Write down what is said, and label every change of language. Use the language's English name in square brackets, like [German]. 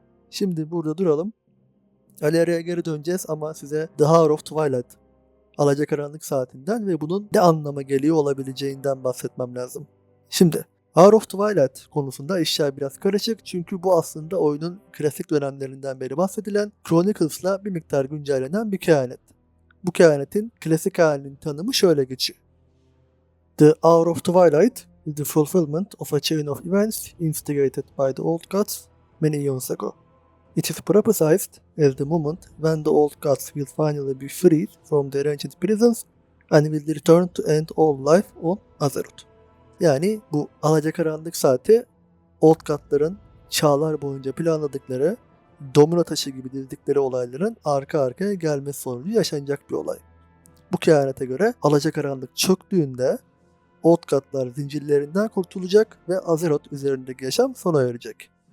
[Turkish] Şimdi burada duralım. Aleria'ya geri döneceğiz ama size The Hour of Twilight, Alacakaranlık Saatinden ve bunun ne anlama geliyor olabileceğinden bahsetmem lazım. Şimdi Hour of Twilight konusunda işler biraz karışık çünkü bu aslında oyunun klasik dönemlerinden beri bahsedilen Chronicles'la bir miktar güncellenen bir kehanet. Bu kehanetin klasik halinin tanımı şöyle geçiyor. [English] The Hour of Twilight is the fulfillment of a chain of events instigated by the old gods many eons ago. It is prophesied as the moment when the old gods will finally be freed from their ancient prisons and will return to end all life on Azeroth. [Turkish] Yani bu Alacakaranlık Saati, Old God'ların çağlar boyunca planladıkları, domino taşı gibi dizdikleri olayların arka arkaya gelmesi sonucu yaşanacak bir olay. Bu kehanete göre Alacakaranlık çöktüğünde Old God'lar zincirlerinden kurtulacak ve Azeroth üzerindeki yaşam sona erecek.